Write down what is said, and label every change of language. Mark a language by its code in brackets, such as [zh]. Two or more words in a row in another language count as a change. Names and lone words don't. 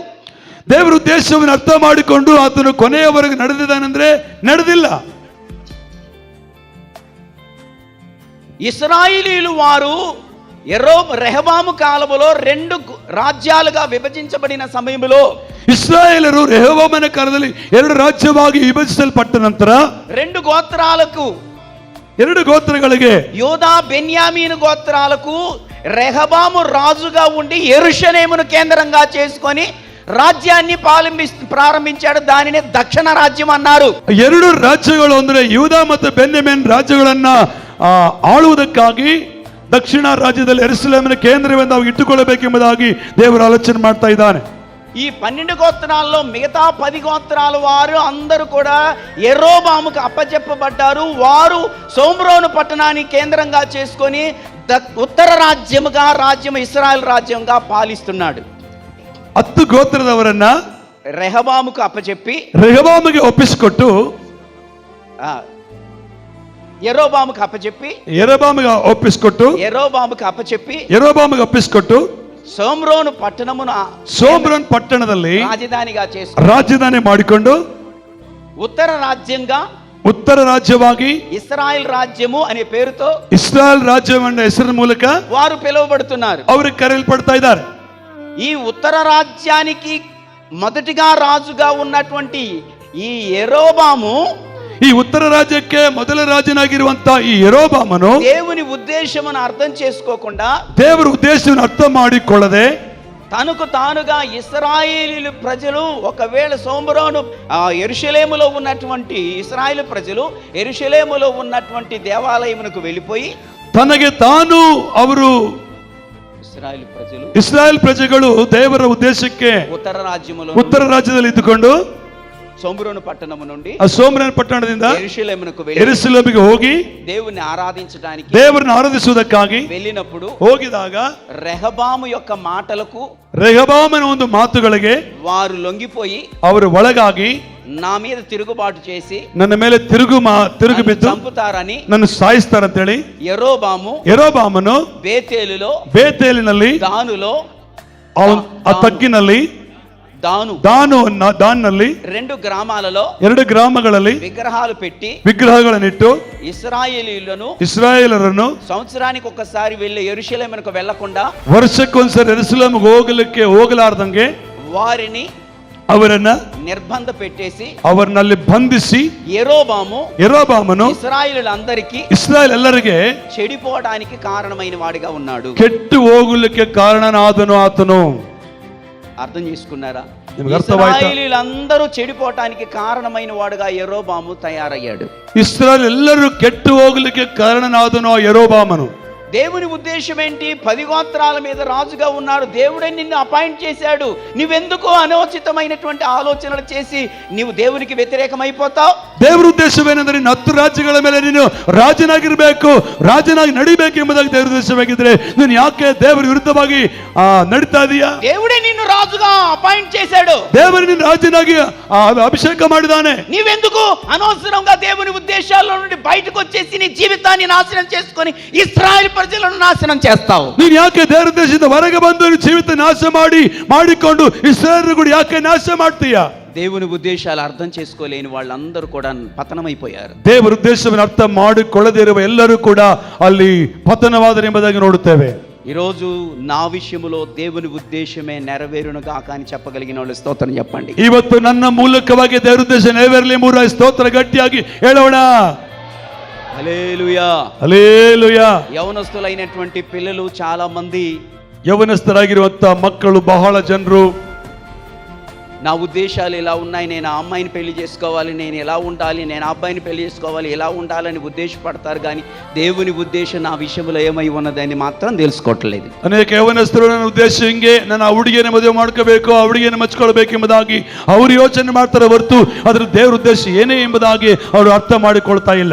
[kn] ದೇವರ ಉದ್ದೇಶವನ್ನು ಅರ್ಥ ಮಾಡಿಕೊಂಡು ಆತನು ಕೊನೆಯವರೆಗೂ ನಡೆದಿದ್ದಾನೆಂದ್ರೆ ನಡೆದಿಲ್ಲ. [te] ఇశ్రాయేలీలు వారు రెహబాము కాలములో 2 రాజ్యాలుగా విభజించబడిన సమయంలో, [kn] ಇಸ್ರಾಯೇಲರು ರೆಹೋಬಾಮನ ಕಾಲದಲ್ಲಿ 2 ರಾಜ್ಯವಾಗಿ ವಿಭಜಿಸಲ್ಪಟ್ಟ ನಂತರ [te] 2 గోత్రాలకు, [kn] 2 ಗೋತ್ರಗಳಿಗೆ, [te] యోదా బెన్యామీను గోత్రాలకు రెహబాము రాజుగా ఉండి యెరూషలేమును కేంద్రంగా చేసుకొని రాజ్యాన్ని ప్రారంభించాడు. దానిని దక్షిణ రాజ్యం అన్నారు. [kn] 2 ರಾಜ್ಯಗಳು ಅಂದ್ರೆ ಯೂದಾ ಮತ್ತು ಬೆನ್ಯಾಮೀನ್ ರಾಜ್ಯಗಳನ್ನ ಆಳುವುದಕ್ಕಾಗಿ ದಕ್ಷಿಣ ರಾಜ್ಯದಲ್ಲಿ ಯೆರೂಸಲೇಮಿನ ಕೇಂದ್ರವೆಂದು ಅವು ಇಟ್ಟುಕೊಳ್ಳಬೇಕೆಂಬುದಾಗಿ ದೇವರು ಆಲೋಚನೆ ಮಾಡ್ತಾ ಇದ್ದಾನೆ. [te] ఈ 12 గోత్రాల్లో మిగతా 10 గోత్రాల వారు అందరూ కూడా యెరోబాముకు అప్పచెప్పబడ్డారు. వారు సోమ్రోను పట్టణాన్ని కేంద్రంగా చేసుకొని ఉత్తర రాజ్యముగా ఇశ్రాయేల్ రాజ్యంగా పాలిస్తున్నాడు. [kn] 10 ಗೋತ್ರದವರನ್ನ [te] రెహబాముకు అప్పచెప్పి, [kn] రెహబాముಗೆ ಒಪ್ಪಿಸಿಕೊಟ್ಟು, [te] యెరోబాముకు అప్పచెప్పి, [kn] యెరోబాముಗೆ ಒಪ್ಪಿಸಿಕೊಟ್ಟು [te] సోమ్రోను పట్టణమును, [kn] సోమ్రోన్ పట్టణದಲ್ಲಿ [te] రాజధానిగా చేసి [kn] ರಾಜಧಾನಿ ಮಾಡಿಕೊಂಡು ಉತ್ತರ ರಾಜ್ಯವಾಗಿ [te] ఇస్రాయేల్ రాజ్యము అనే పేరుతో ఇస్రాయేల్ రాజ్యం అనే [kn] ಹೆಸರಿನ ಮೂಲಕ [te] వారు పిలువబడుతున్నారు. [kn] ಅವರು ಕರೆಯಲ್ಪಡ್ತಾ ಇದ್ದಾರೆ. [te] ఈ ఉత్తర రాజ్యానికి మొదటిగా రాజుగా ఉన్నటువంటి ఈ యెరోబాము, [kn] ಈ ಉತ್ತರ ರಾಜ್ಯಕ್ಕೆ ಮೊದಲ ರಾಜನಾಗಿರುವಂತ ಈ ಯೆರೋಬಾಮನು [te] దేవుని ఉద్దేశమును అర్థం చేసుకోకుండా, [kn] ದೇವರ ಉದ್ದೇಶವನ್ನು ಅರ್ಥ ಮಾಡಿಕೊಳ್ಳದೆ, [te] తనకు తానుగా ఇశ్రాయేలు ప్రజలు ఒకవేళ సోమ్రోను యెరూషలేములో ఉన్నటువంటి ఇశ్రాయేలు ప్రజలు యెరూషలేములో ఉన్నటువంటి దేవాలయమునకు వెళ్ళిపోయి, [kn] తనಗೆ ತಾನು ಅವರು ಇಸ್ರಾಯೇಲ್ ಪ್ರಜೆಗಳು ದೇವರ ಉದ್ದೇಶಕ್ಕೆ ಉತ್ತರ ರಾಜ್ಯದಲ್ಲಿ ಇದ್ದುಕೊಂಡು [te] సోమ్రోను పట్టణము నుండి, [kn] ಆ ಸೋಮ್ರೋನು ಪಟ್ಟಣದಿಂದ ಯೆರೂಸಲೇಮಿಗೆ ಹೋಗಿ [te] దేవుని ఆరాధించడానికి, [kn] ದೇವರನ್ನು ಆರಾಧಿಸುವುದಕ್ಕಾಗಿ [te] వెళ్ళినప్పుడు [kn] ಹೋಗಿದಾಗ [te] రెహబాము యొక్క మాటలకు, [kn] రెహబామನ ಒಂದು ಮಾತುಗಳಿಗೆ [te] వారు లొంగిపోయి, [kn] ಅವರು ಒಳಗಾಗಿ [te] నా మీద తిరుగుబాటు చేసి [kn] ನನ್ನ ಮೇಲೆ ತಿರುಗಿ ಬಿದ್ದು [te] చంపుతారని, [kn] ನನ್ನ ಸಾಯಿಸ್ತಾರಂತೇಳಿ ಯೆರೋಬಾಮನು ಬೇತೇಲಿನಲ್ಲಿ, [te] దానులో, [kn] ಆ ತಗ್ಗಿನಲ್ಲಿ, ದಾನ್ನಲ್ಲಿ [te] 2 గ్రామాలలో [kn] 2 ಗ್ರಾಮಗಳಲ್ಲಿ ವಿಗ್ರಹಗಳನ್ನಿಟ್ಟು ಇಸ್ರಾಯೇಲರನ್ನು [te] సంవత్సరానికి ఒకసారి వెళ్ళి యెరూషలేమునకు వెళ్ళకుండా, [kn] ವರ್ಷಕ್ಕೊಂದ್ಸರಿ ಯೆರೂಸಲೇಮಿಗೆ ಹೋಗಲಾರ್ದಂಗೆ [te] వారిని [kn] ಅವರನ್ನ [te] నిర్బంధ పెట్టేసి, [kn] ಅವರನ್ನಲ್ಲಿ ಬಂಧಿಸಿ, యెరోబామును ఇశ్రాయేల్ ಎಲ್ಲರಿಗೆ [te] చెడిపోవడానికి కారణమైన వాడిగా ఉన్నాడు. [kn] ಕೆಟ್ಟು ಹೋಗಲಿಕ್ಕೆ ಕಾರಣನಾದನು ಆತನು. [te] అర్థం చేసుకున్నారా? ఇశ్రాయేలీలందరూ చెడిపోవటానికి కారణమైన వాడుగా యెరోబాము తయారయ్యాడు. [kn] ఇశ్రాయేల్ ಎಲ್ಲರೂ ಕೆಟ್ಟು ಹೋಗಲಿಕ್ಕೆ ಕಾರಣನಾದನು యెరోబామును. [te] దేవుని ఉద్దేశం ఏంటి? 10 గోత్రాల మీద రాజుగా ఉన్నాడు. దేవుడే నిన్ను అపాయింట్ చేశాడు. నువ్వెందుకు అనవచితమైనటువంటి ఆలోచనలు చేసి నీవు దేవునికి వ్యతిరేకమైపోతావు? [kn] ದೇವರ ಉದ್ದೇಶವೇನೆಂದರೆ 10 ರಾಜ್ಯಗಳ ಮೇಲೆ ನೀನು ರಾಜನಾಗಿರಬೇಕು, ರಾಜನಾಗಿ ನಡಿಬೇಕು ಎಂಬುದಾಗಿ ದೇವರ ಉದ್ದೇಶವಾಗಿದ್ರೆ ನೀನು ಯಾಕೆ ದೇವರ ವಿರುದ್ಧವಾಗಿ ನಡೀತಾ ಇದೀಯಾ? [te] దేవుడే నిన్ను రాజుగా అపాయింట్ చేశాడు. [kn] ದೇವರು ನಿನ್ನ ರಾಜನಾಗಿ ಅಭಿಷೇಕ ಮಾಡಿದಾನೆ. [te] నీవెందుకు అనవసరంగా దేవుని ఉద్దేశాల్లో నుండి బయటకు వచ్చేసి నీ జీవితాన్ని నాశనం చేసుకొని ఇశ్రాయేల్ ప్రజలను నాశనం చేస్తావు? [kn] ನೀನು ಯಾಕೆ ದೇವರ ಉದ್ದೇಶದಿಂದ ಹೊರಗೆ ಬಂದು ಜೀವಿತ ನಾಶ ಮಾಡಿಕೊಂಡು ಇಸ್ರಾಯೇಲ್ ಕೂಡ ಯಾಕೆ ನಾಶ ಮಾಡ್ತೀಯಾ? [te] దేవుని ఉద్దేశాలు అర్థం చేసుకోలేని వాళ్ళందరూ కూడా పతనమైపోయారు. [kn] ದೇವರ ಉದ್ದೇಶವನ್ನು ಅರ್ಥ ಮಾಡಿಕೊಳ್ಳದೇ ಇರುವ ಎಲ್ಲರೂ ಕೂಡ ಅಲ್ಲಿ ಪತನವಾದರು ಎಂಬುದಾಗಿ ನೋಡುತ್ತೇವೆ. [te] ఈరోజు నా విషయంలో దేవుని ఉద్దేశమే నెరవేరునుగాక అని చెప్పగలిగిన వాళ్ళు స్తోత్రం చెప్పండి. [kn] ಇವತ್ತು ನನ್ನ ಮೂಲಕವಾಗಿ ದೇವರ ಉದ್ದೇಶ ನೆರವೇರಲಿ ಎಂಬುದಾಗಿ ಸ್ತೋತ್ರ ಗಟ್ಟಿಯಾಗಿ ಹೇಳೋಣ. [te] హల్లెలూయా, హల్లెలూయా. యవనస్తులైనటువంటి పిల్లలు చాలా మంది, [kn] యవనಸ್ಥರಾಗಿರುವಂತ ಮಕ್ಕಳು ಬಹಳ ಜನರು [te] నా ఉద్దేశాలు ఇలా ఉన్నాయి, నేను ఆ అమ్మాయిని పెళ్లి చేసుకోవాలి, నేను ఎలా ఉండాలి, నేను ఆ అబ్బాయిని పెళ్లి చేసుకోవాలి, ఎలా ఉండాలని ఉద్దేశపడతారు. కానీ దేవుని ఉద్దేశం నా ವಿಷಯದಲ್ಲಿ ಏಮೈ ఉన్నదని ಮಾತ್ರ తెలుసుకోవట్లేదు. [kn] ಅನೇಕ ಯೌವನಸ್ಥರು ನನ್ನ ಉದ್ದೇಶ ಹಿಂಗೆ, ನಾನು ಆ ಹುಡುಗಿಯನ್ನು ಮದುವೆ ಮಾಡ್ಕೋಬೇಕು, ಆ ಹುಡುಗಿಯನ್ನು ಮೆಚ್ಕೊಳ್ಬೇಕು ಎಂಬುದಾಗಿ ಅವರು ಯೋಚನೆ ಮಾಡ್ತಾರೆ ಹೊರತು ಅದರ ದೇವರ ಉದ್ದೇಶ ಏನೇ ಎಂಬುದಾಗಿ ಅವರು ಅರ್ಥ ಮಾಡಿಕೊಳ್ತಾ ಇಲ್ಲ.